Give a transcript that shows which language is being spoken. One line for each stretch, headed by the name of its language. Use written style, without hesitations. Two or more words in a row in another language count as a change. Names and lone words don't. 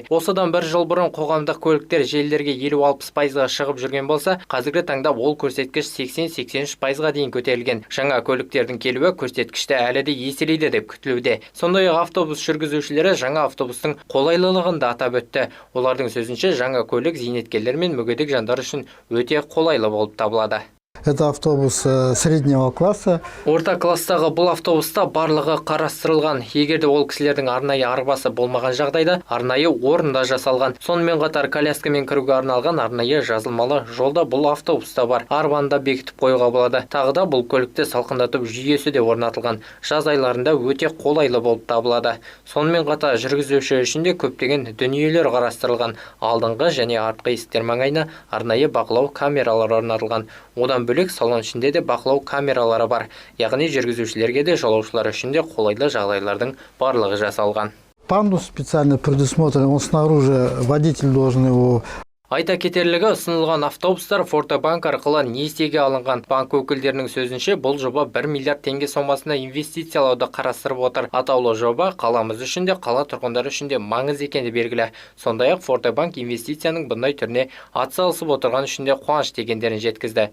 Kazakh: Осыдан бір жыл бұрын қоғамдық көліктер желілерге 50-60%-ға шығып жүрген болса, қазіргі таңда ол көрсеткіш 80-83%-ға дейін көтерілген. Жаңа көліктердің келуі көрсеткішті әлі де еселейді деп күтілуде. Сондай-ақ автобус жүргізушілері жаңа автобустың қолайлылығын да атап өтті. Олардың сөзінше, жаңа көлік зейнеткерлер мен мүгедек жандар үшін өте қолайлы болып табылады.
Russian: Это автобус среднего класса.
Kazakh: Орта класстағы бұл автобуста барлығы қарастырылған. Егерде ол кісілердің арнайы арбасы болмаған жағдайда арнайы орында жасалған. Сонымен қатар коляскамен кіруге арналған арнайы жазылмалы жолда бұл автобуста бар. Арбаны да бекітіп қоюға болады. Тағы да бұл көлікті салқындатып жүйесі де орнатылған. Жаз айларында өте қолайлы болып табылады. Сонымен қатар жүргізуші үшін де көптеген дүниелер қарастырылған. Алдыңғы және артқы есіктер маңайына арнайы бақылау камералары орнатылған. Одан бөлек салон ішінде де бақылау камералары бар. Яғни жүргізушілерге де жолаушылар үшін де қолайлы жағдайлардың барлығы жасалған.
Russian: Пандус специально предусмотрен, он снаружи, водитель должен его
Kazakh: Айта кетерлігі, ұсынылған автобустар Фортобанк арқылы несиеге алынған. Банк өкілдерінің сөзінше, бұл жоба 1 миллиард теңге сомасына инвестициялауды қарастырып отыр. Атаулы жоба қаламыз үшін де, қала тұрғындары үшін де маңыз екені белгілі. Сондай-ақ Фортобанк инвестицияның бұндай түріне атсалысып отырған үшін де қуаныш дегендерін жеткізді.